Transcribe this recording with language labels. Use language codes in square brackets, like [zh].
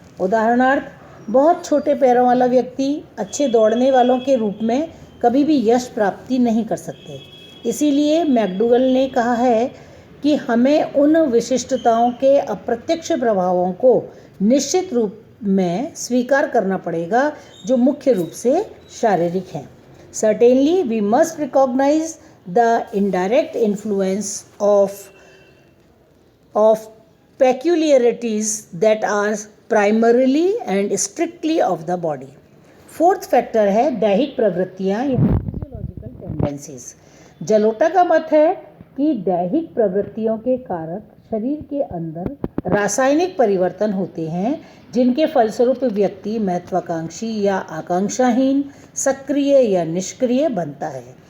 [hi] उदाहरणार्थ, बहुत छोटे पैरों वाला व्यक्ति अच्छे दौड़ने वालों के रूप में कभी भी यश प्राप्ति नहीं कर सकते। इसीलिए मैकडूगल ने कहा है कि हमें उन विशिष्टताओं के अप्रत्यक्ष प्रभावों को निश्चित रूप में स्वीकार करना पड़ेगा जो मुख्य रूप से शारीरिक हैं। [en] Certainly, we must recognize the indirect influence of peculiarities that are primarily and strictly of the body. [hi] Fourth factor है दैहिक प्रवृत्तियाँ या फिजियोलॉजिकल टेंडेंसीज। जलोटा का मत है कि दैहिक प्रवृत्तियों के कारक शरीर के अंदर रासायनिक परिवर्तन होते हैं जिनके फलस्वरूप व्यक्ति महत्वाकांक्षी या आकांक्षाहीन, सक्रिय या निष्क्रिय बनता है।